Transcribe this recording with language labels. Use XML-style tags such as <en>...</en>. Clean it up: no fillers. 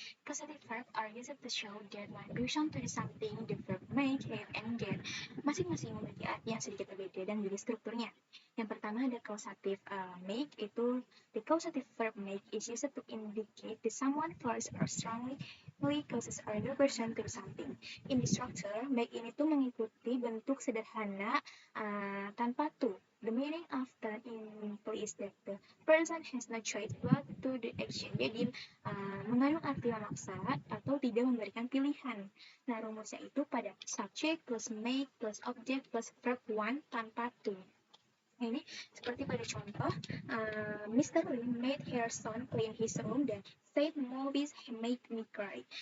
<en>Causative verb are used to show that one person to do something. The verb make, have, and get</en> <id>masing-masing memiliki arti yang sedikit berbeda dan juga strukturnya. Yang pertama ada causative make, itu</id> <en>the causative verb make is used to indicate that someone force or strongly causes another person to do something. In the structure,</en> <id>make ini tuh mengikuti bentuk sederhana tanpa to.</id> <en>The meaning of that implies that the person has no choice but to do action.</en> <id>Jadi mengandung arti memaksa atau tidak memberikan pilihan. Nah, rumusnya itu pada subject plus make plus object plus verb one tanpa to. Nah, ini seperti pada contoh, Mr.</id> <en>Lee made her son clean his room dan said movies make me cry.</en>